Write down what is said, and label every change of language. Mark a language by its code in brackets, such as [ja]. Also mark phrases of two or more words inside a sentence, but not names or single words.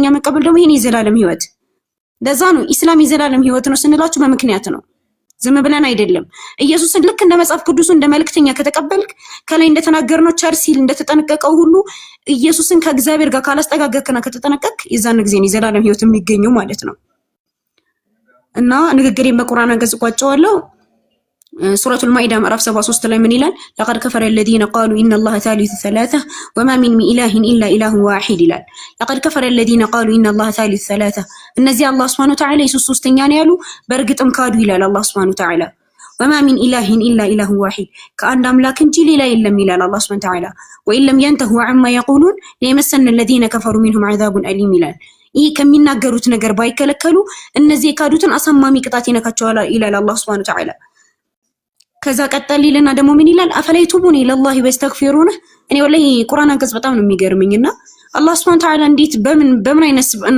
[am] መቀበል ደግሞ ይሄን የዘላለም ህይወት። ለዛ ነው ኢስላም የዘላለም ህይወት ነው ስንላችሁ በምክንያት ነው። ዝም ብለን አይደለም። ኢየሱስን ልክ እንደ መጽሐፍ ቅዱሱ እንደ መልእክተኛ ከተቀበልክ ከላይ እንደተናገርነው ቸር ሲል እንደተጠነቀቀው ሁሉ ኢየሱስን ከእግዚአብሔር ጋር ካላስጠጋገክና ከተጠነቀቅ የዛን ጊዜ ነው የዘላለም ህይወት የሚገኘው ማለት ነው። እና ንግግሬን በቁርአን አንቀጽ ቋጨዋለሁ። ሱረቱል ማኢዳ ምዕራፍ 73 ላይ ምን ይላል? [ar] لقد كفر الذين قالوا ان الله ثالث ثلاثه وما من اله الا اله واحد ይላል። لقد كفر الذين قالوا ان الله ثالث ثلاثه [am] እነዚህ አላህ [ar] سبحانه وتعالى [am] ኢየሱስ ሶስተኛ ነው ያሉ በእርግጥም ካዱ ይላል አላህ [ar] سبحانه وتعالى። وما من اله الا اله واحد [am] ከአንድ አምላክ እንጂ ሌላ የለም ይላል አላህ [ar] سبحانه وتعالى። وان لم ينتهوا عما يقولون ليمسن الذين كفروا منهم عذاب اليم [am] ይላል። ይሄ ከሚናገሩት ነገር ባይከለከሉ እነዚህ የካዱትን አሳማሚ ቅጣት ይነካቸዋል ይላል አላህ [ar] سبحانه وتعالى። [am] ከዛ ቀጠል ይልና ደግሞ ምን ይላል? [ar] أفلا يتوبون لله ويستغفرون። [am] እኔ ወላሂ ቁርአን አንቀጽ በጣም ነው የሚገርመኝና አላህ [ar] سبحانه تعالى [am] እንዴት በምን አይነት ስብዕና